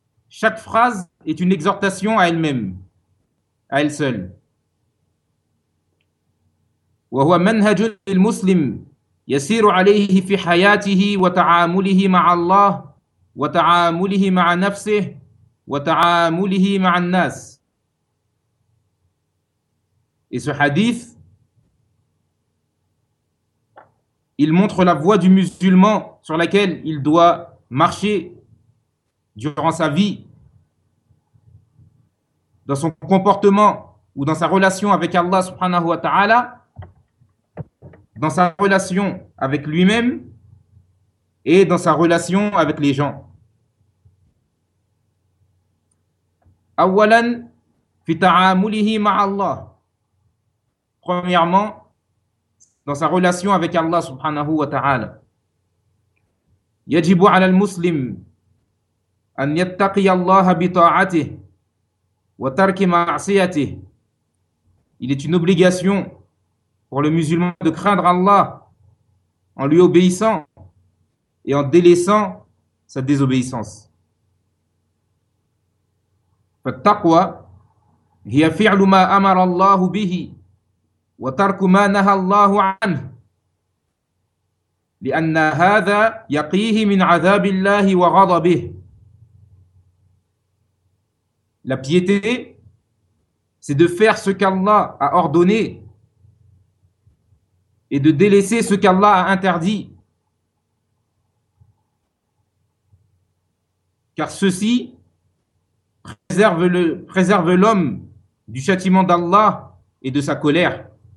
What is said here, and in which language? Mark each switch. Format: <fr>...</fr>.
<fr>Chaque phrase est une exhortation à elle-même, à elle seule.</fr> <ar>وهو منهج المسلم يسير عليه في حياته وتعامله مع الله وتعامله مع نفسه وتعامله مع الناس.</ar> <fr>Et ce hadith, il montre la voie du musulman sur laquelle il doit marcher durant sa vie, dans son comportement ou dans sa relation avec Allah subhanahu wa ta'ala, dans sa relation avec lui-même et dans sa relation avec les gens.</fr> <ar>أولاً في تعامله مع الله.</ar> <fr>Premièrement, dans sa relation avec Allah subhanahu wa ta'ala.</fr> <ar>يجب على المسلم أن يتقي الله بطاعته وترك معصيته.</ar> <fr>Il est une obligation pour le musulman de craindre Allah en lui obéissant et en délaissant sa désobéissance.</fr> <ar>فالتقوى هي فعل ما أمر الله به وترك ما نهى الله عنه لأن هذا يقيه من عذاب الله وغضبه.</ar> <fr>La piété, c'est de faire ce qu'Allah a ordonné et de délaisser ce qu'Allah a interdit. Car ceci préserve l'homme du châtiment d'Allah et de sa colère.</fr>